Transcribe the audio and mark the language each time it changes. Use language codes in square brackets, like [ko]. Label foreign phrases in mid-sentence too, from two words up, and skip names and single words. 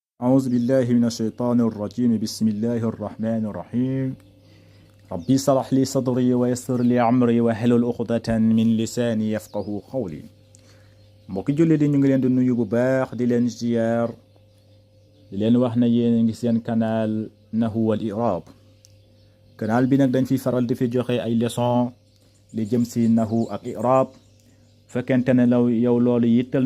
[ar] أعوذ بالله من الشيطان الرجيم بسم الله الرحمن الرحيم ربي اشرح لي صدري ويسر لي أمري واحلل عقدة من لساني يفقهوا قولي [wo] mbokki julli di ñu ngi leen di nuyu bu baax di leen ziyaar di leen wax na yéen ngi seen canal Nahwu wal I'rab canal bi nag dañ fi faral di fi joxe ay leçon li jëm si nahwu ak i'rab fekkente ne law yow loolu yittal